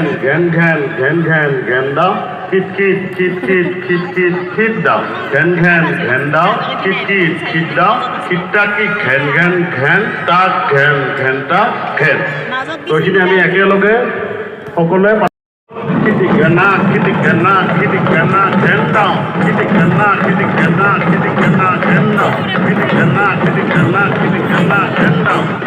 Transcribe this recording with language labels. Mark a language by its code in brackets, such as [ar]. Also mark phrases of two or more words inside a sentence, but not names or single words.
[as] ঘ্যান ঘ্যান ঘ্যান ঘ্যান ঘ্যান দাও খিটখিট খিটখিট খিটখিট খিট দাও ঘ্যান ঘ্যান ঘ্যান দাও খিটখিট খিট দাও খিটটা কি ঘ্যান ঘ্যান ঘ্যান তাক ঘ্যান ঘ্যানটা ঘ্যান। তো এইখিনি আমি একেলগে সকলোৱে খিটিক ঘেনা খিটিক ঘেনা খিটিক ঘেনা ঘেন দাও খিটিক ঘেনা খিটিক ঘেনা খিটিক ঘেনা ঘেন দাও খিটিক ঘেনা খিটিক ঘেনা খিটিক ঘেনা ঘেন দাও।